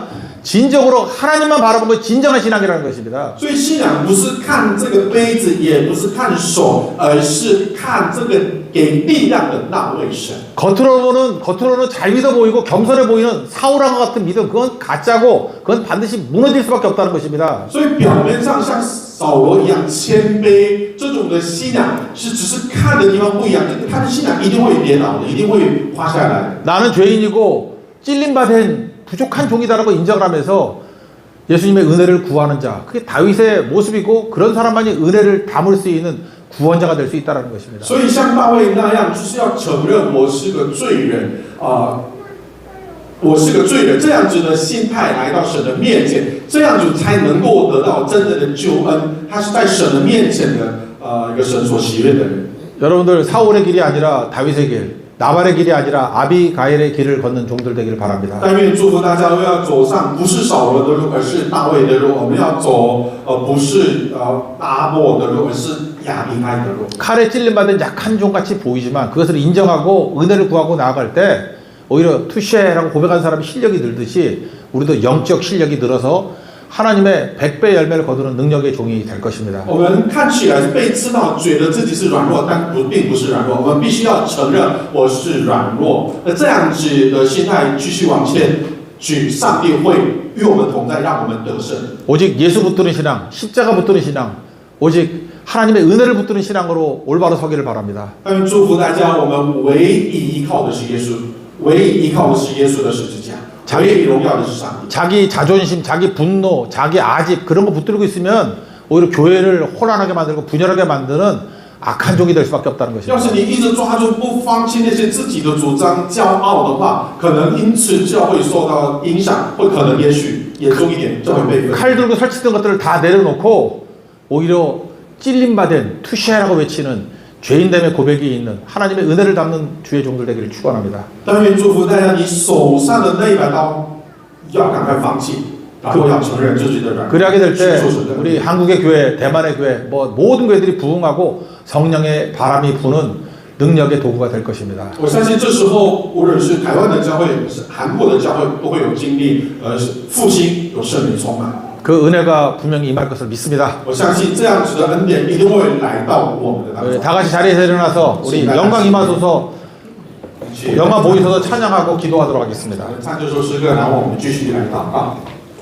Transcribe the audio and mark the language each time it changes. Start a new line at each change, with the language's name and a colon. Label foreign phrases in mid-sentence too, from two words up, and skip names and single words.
Korean: 진정으로 하나님만 바라보는 것이 진정한 신앙이라는 것입니다.
Chinese: 所以信仰不是看这个杯子，也不是看手，而是看这个给力量的那位神。
Korean: 겉으로는 잘 믿어 보이고 겸손해 보이는 사울왕과 같은 믿음 그건 가짜고 그건 반드시 무너질 수밖에 없다는 것입니다.
Chinese: 所以表面上像扫罗一样谦卑，这种的信仰是只是看的地方不一样，他的信仰一定会跌倒的，一定会滑下来。
Korean: 나는 죄인이고 찔림받은 부족한 종이다라고 인정을 하면서 예수님의 은혜를 구하는 자 그게 다윗의 모습이고 그런 사람만이 은혜를 담을 수 있는 구원자가 될 수 있다는 것입니다.
Chinese: 所以像大卫那样，就是要承认我是个罪人我是个罪人，这样子的心态来到神的面前，这样子才能够得到真正的救恩。他是在神的面前的一个神所喜悦的人。
Korean: 여러분들 사울의 길이 아니라 다윗의 길, 나발의 길이 아니라 아비가일의 길을 걷는 종들 되기를 바랍니다.
Chinese: 但愿祝福大家都要走上不是扫罗的路，而是大卫的路。我们要走不是阿伯的路，而是亚比该的路。
Korean: 칼에 찔림받은 약한 종같이 보이지만 그것을 인정하고 은혜를 구하고 나아갈 때 오히려 투쉐라고 고백한 사람이 실력이 늘듯이 우리도 영적 실력이 늘어서 하나님의 100배 열매를 거두는 능력의 종이 될 것입니다.
Chinese: 我们看起来被知道，觉得自己是软弱，但并不是软弱。我们必须要承认我是软弱。那这样子的心态继续往前去，上帝会与我们同在，让我们得胜。
Korean: 오직 예수 붙드는 신앙, 십자가 붙드는 신앙, 오직 하나님의 은혜를 붙드는 신앙으로 올바로 서기를 바랍니다.
Chinese: 但愿祝福大家，我们唯一依靠的是耶稣，唯一依靠的是耶稣的十字架。 자기荣耀的是上帝。
Korean: 자기 자존심, 자기 분노, 자기 아집 그런 거 붙들고 있으면 오히려 교회를 혼란하게 만들고 분열하게 만드는 악한 종이 될 수밖에 없다는
Chinese: 要
Korean: 것입니다.
Chinese: 是你一直抓住不放弃那些自己的主张、骄傲的话，可能因此教会受到影响，会可能也许严重一点就会被分。
Korean: 칼 들고 설치던 것들을 다 내려놓고 오히려 찔림받은 투시라고 외치는 죄인됨의 고백이 있는 하나님의 은혜를 담는 주의 종들 되기를 축원합니다.
Chinese: 但愿祝福大家，你手上的那一把刀要赶快放弃，然后要承认自己的软弱。
Korean: 그리하게 될 때 우리 한국의 교회, 대만의 교회, 뭐 모든 교회들이 부흥하고 성령의 바람이 부는 능력의 도구가 될 것입니다.
Chinese: 我相信这时候，无论是台湾的教会，是韩国的教会，都会有经历复兴，有圣灵充满。
Korean: 그 은혜가 분명히 임할 것을 믿습니다.
Chinese: 我相信这样子的恩典一定会来到我们的当中。
Korean: 다 같이 자리에서 일어나서 우리 영광 임하소서 영광 보이소서 찬양하고 기도하도록 하겠습니다.
Chinese: 唱这首诗歌，然后我们继续来祷告。